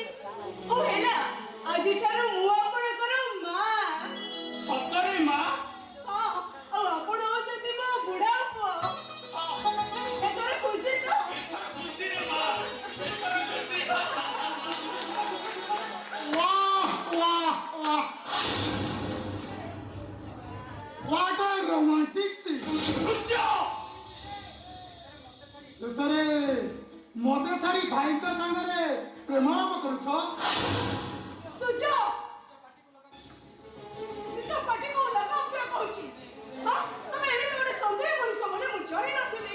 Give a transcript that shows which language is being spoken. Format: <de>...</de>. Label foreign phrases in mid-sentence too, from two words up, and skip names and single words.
<or>ହଉ ହେଲା, ଆଜିଠାରୁ ମୁଁ ଆପଣଙ୍କର ମା। ସତରେ ମା? ହଁ, ଆଉ ଆପଣ ହଉଛନ୍ତି ମୋ ବୁଢ଼ା ପୁଅ। ଏଥର ଖୁସି ତ? ଖୁସିରେ ମା, ଖୁସି।</or> <hi>वाह वाह वाह,</hi> <en>what a romantic scene.</en> <or>ଶେଷରେ ମତେ ଛାଡି ଭାଇଙ୍କ ସାଙ୍ଗରେ ପ୍ରେମାଳାପ କରୁଛ? ସୂର୍ଯ୍ୟ, ନିଜ ପାଟିକୁ ଲଗାମ କିଏ କହୁଛି? ହଁ, ତମେ ଏମିତି ଗୋଟେ ସନ୍ଦେହ ମଣିଷ ବୋଲି ମୁଁ ଜାଣି ନଥିଲି।</or>